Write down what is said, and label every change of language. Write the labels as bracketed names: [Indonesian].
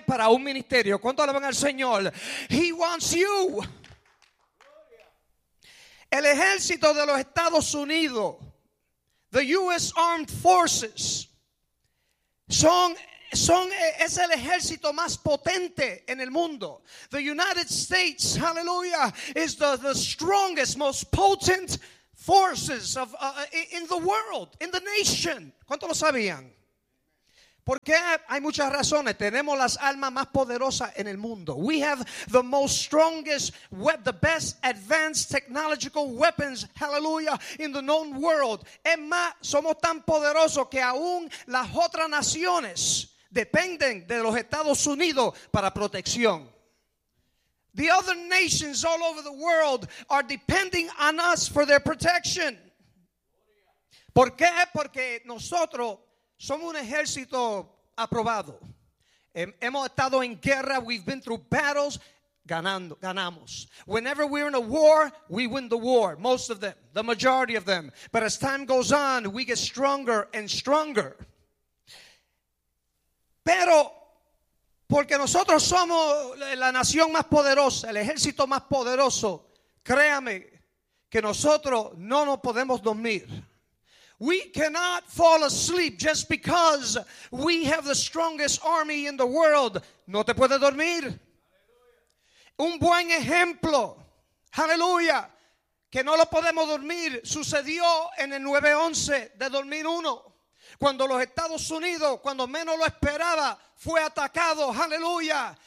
[Spanish] Para un ministerio. ¿Cuántos alaban al Señor? [English] He wants you. [Spanish] El ejército de los Estados Unidos, the U.S. Armed Forces son es el ejército más potente en el mundo. [English] The United States, hallelujah, is the strongest, most potent forces of in the world, in the nation. [Spanish] ¿Cuánto lo sabían? Porque hay muchas razones. Tenemos las armas más poderosas en el mundo. [English] We have the most strongest, the best advanced technological weapons, hallelujah, in the known world. [Spanish] Es más, somos tan poderosos que aún las otras naciones dependen de los Estados Unidos para protección. [English] The other nations all over the world are depending on us for their protection. [Spanish] ¿Por qué? Porque nosotros somos un ejército aprobado. Hemos estado en guerra. [English] We've been through battles. Ganamos. Whenever we're in a war, we win the war. Most of them. The majority of them. But as time goes on, we get stronger and stronger. [Spanish] Pero porque nosotros somos la nación más poderosa, el ejército más poderoso, créame que nosotros no nos podemos dormir. [English] We cannot fall asleep just because we have the strongest army in the world. [Spanish] No te puedes dormir. Hallelujah. Un buen ejemplo, hallelujah, que no lo podemos dormir, sucedió en el 9-11 de 2001. Cuando los Estados Unidos, cuando menos lo esperaba, fue atacado, aleluya.